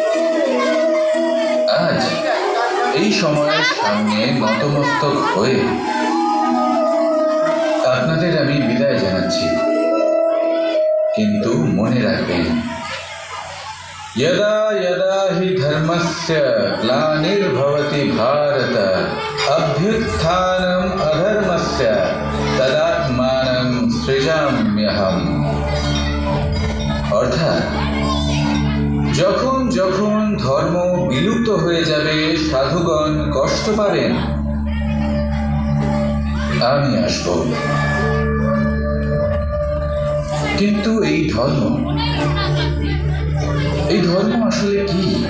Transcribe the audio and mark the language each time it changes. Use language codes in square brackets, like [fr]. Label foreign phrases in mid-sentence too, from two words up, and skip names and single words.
[bn] আজ এই সময়ের সামনে নতমস্তক হয়ে আপনাদের আমি বিদায় জানাচ্ছি, কিন্তু মনে রাখবেন, [sa] यदा यदा हि धर्मस्य ग्लानिर्भवति भारत अभ्युत्थानम् अधर्मस्य तदात्मानं सृजाम्यहम्। [bn] অর্থাৎ যখন যখন ধর্ম বিলুপ্ত হয়ে যাবে, সাধুগণ কষ্ট পাবেন, আমি আসব। কিন্তু এই ধর্ম আসলে কি?